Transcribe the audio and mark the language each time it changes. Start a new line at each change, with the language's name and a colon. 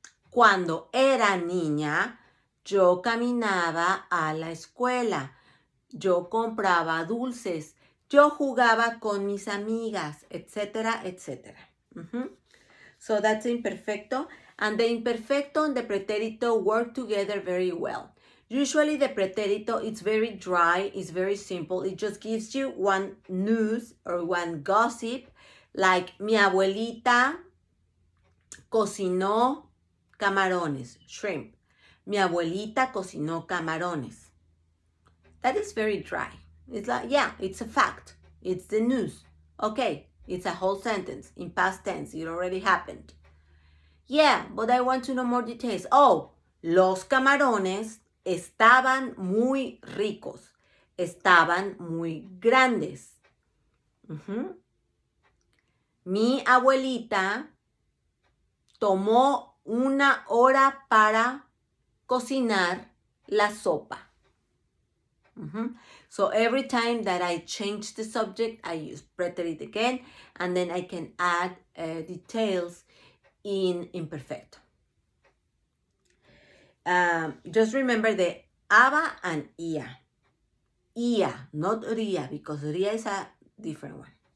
Spanish: Cuando era niña, yo caminaba a la escuela. Yo compraba dulces. Yo jugaba con mis amigas, etc., etc.
English: So that's imperfecto. And the imperfecto and the pretérito work together very well. Usually the pretérito is very dry, it's very simple. It just gives you one news or one gossip, like
Spanish: mi abuelita cocinó camarones,
English: shrimp.
Spanish: Mi abuelita cocinó camarones.
English: That is very dry. It's like, yeah, it's a fact. It's the news. Okay, it's a whole sentence in past tense. It already happened. Yeah, but I want to know more details.
Spanish: Oh, los camarones estaban muy ricos. Estaban muy grandes. Mi abuelita tomó una hora para cocinar la sopa.
English: So every time that I change the subject, I use preterite again, and then I can add details in imperfecto. Just remember the aba and ia. Ia, not ria, because ria is a different one.